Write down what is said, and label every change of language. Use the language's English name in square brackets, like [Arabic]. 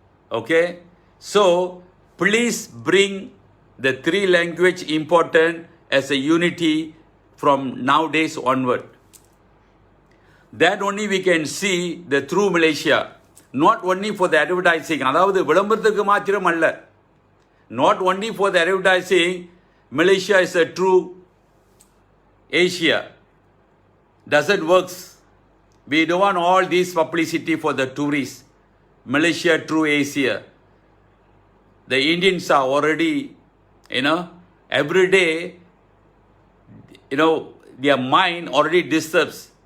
[English] Okay? So, please bring the 3 language important as a unity from nowadays onward. That only we can see the true Malaysia. Not only for the advertising. [Tamil] அதாவது விளம்பரத்துக்கு மாத்திரம் அல்ல. [English] Not only for the advertising, Malaysia is a true Asia. Doesn't work. We don't want all this publicity for the tourists. Malaysia, true Asia. The Indians are already, every day, their mind already disturbs.